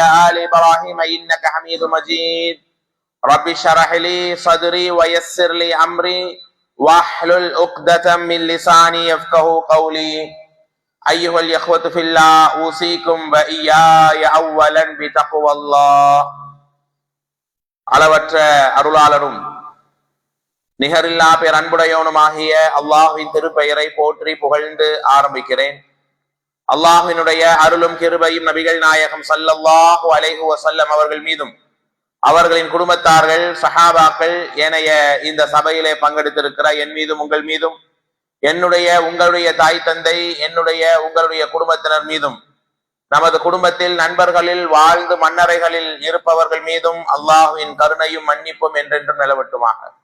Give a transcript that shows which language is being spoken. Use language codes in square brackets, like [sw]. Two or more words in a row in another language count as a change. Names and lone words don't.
[ar] آل إبراهيم إنك حميد مجيد رب اشرح لي صدري ويسر لي أمري واحلل عقدة من لساني يفقهوا قولي أيها الإخوة في الله أوصيكم وإياي أولا بتقوى الله [ta] அளவற்ற அருளாளரும் நிகரில்லா பேரன்புடையவனுமாகிய அல்லாஹ்வின் திருப்பெயரை போற்றி புகழ்ந்து ஆரம்பிக்கிறேன். அல்லாஹ்வினுடைய அருளும் கிருபையும் நபிகள் நாயகம் [ar] صلى الله عليه وسلم [ta] அவர்கள் மீதும் அவர்களின் குடும்பத்தார்கள் சஹாபாக்கள் ஏனைய இந்த சபையிலே பங்கெடுத்திருக்கிற என் மீதும் உங்கள் மீதும் உங்களுடைய தாய் தந்தை உங்களுடைய குடும்பத்தினர் மீதும் நமது குடும்பத்தில் நண்பர்களில் வாழ்ந்து மன்னரைகளில் இருப்பவர்கள் மீதும் அல்லாஹ்வின் கருணையும் மன்னிப்பும் என்றென்றும் நிலவட்டுமாக.